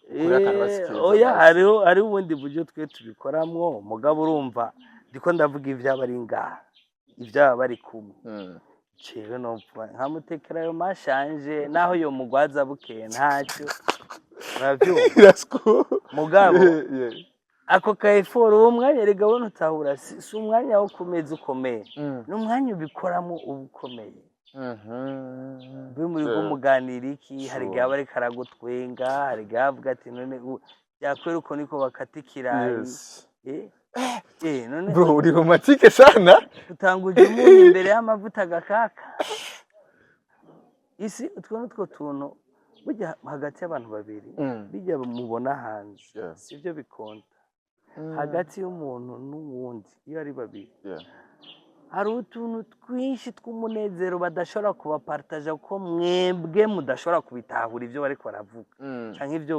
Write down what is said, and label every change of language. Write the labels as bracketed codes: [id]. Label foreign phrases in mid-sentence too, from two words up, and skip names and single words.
[rn] hari ubundi buryo twe tubikoramwo mugabo urumva ndiko ndavuga ivyaba ari ngaha ivyaba bari kumwe jewe numva nkamutekera ayo mashanje naho yo mugwaza bukeye ntacyo uravyumva mugabo ako kaeforo uwo mwanya rega wona utahura si umwanya wo kumeza ukomeye n'umwanya ubikoramo uba ukomeye muri muganira iki hari igihe aba ariko aragutwenga hari igihe avuga ati none yakwera uko niko bakata ikirayi none bro uri romantique sana utanguje umunyu imbere y'amavuta agakaka isi utwo nutwo tuntu burya hagati y'abantu babiri bijya mubona hanze sivyo bikonta hagati y'umuntu n'uwundi iyo ari babiri hari utuntu twinshi tw'umunezero badashobora kubapartaja kuko mwebwe mudashobora kubitahura ibyo bariko baravuga canke ibyo